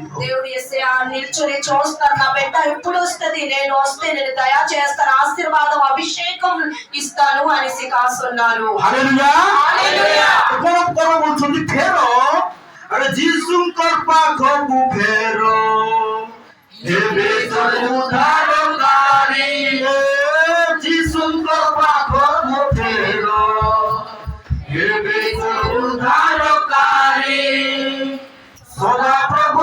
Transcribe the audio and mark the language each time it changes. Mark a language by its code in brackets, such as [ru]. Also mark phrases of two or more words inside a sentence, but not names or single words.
[te] దేవుడు యేసయ్య నిల్చొని చూస్తాడు నా బిడ్డ ఎప్పుడు వస్తది నేను వస్తే నేను దయా చేస్తాను ఆశీర్వాదం అభిషేకం ఇస్తాను అనేసి కాస్తున్నారు। హల్లెలూయా హల్లెలూయా [or] କଣ ବଲୁଛନ୍ତି ଫେର ଆରେ ଯୀଶୁଙ୍କର ପାଖକୁ ଫେର ଏବେ ଉଦ୍ଧାରକାରୀ ଯୀଶୁଙ୍କର ପାଖକୁ ଫେର ଏବେ ଉଦ୍ଧାରକାରୀ ସଦା ପ୍ରଭୁ